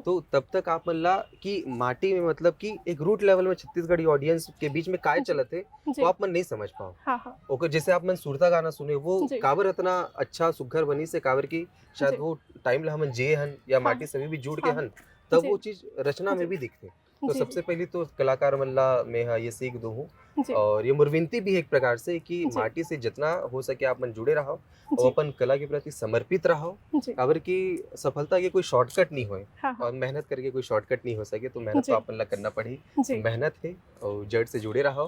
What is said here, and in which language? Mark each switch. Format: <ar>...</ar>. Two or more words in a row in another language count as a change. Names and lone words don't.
<hne>तो तब तक आप मन ला कि माटी में मतलब कि एक</hne> <en>root level</en> <hne>में छत्तीसगढ़ी ऑडियंस के बीच में काय जी चलत है, जी वो आप मन नहीं समझ पाओ। हाँ हाँ ओकर जैसे आप मन सुरता गाना सुने, वो जी काबर इतना अच्छा सुघ्घर बनी से काबर कि शायद जी वो टाइम ला हमन जिए हन या हाँ माटी से भी जुड़ के हाँ हन, तब जी वो चीज़ रचना में जी भी दिखथे। तो जी सबसे पहली तो कलाकार मल्ला में हाँ ये सीख दो हूँ जी और ये मुरविनती भी है एक प्रकार से कि जी माटी से जितना हो सके आप मन जुड़े रहो और जी अपन कला के प्रति समर्पित रहो। जी काबर की सफलता के कोई शॉर्टकट नहीं होए हाँ हाँ और मेहनत करके कोई शॉर्टकट नहीं हो सके, तो मेहनत तो जी अपन ला करना पड़ी। तो जी मेहनत है और जड़ से जुड़े रहो</hne>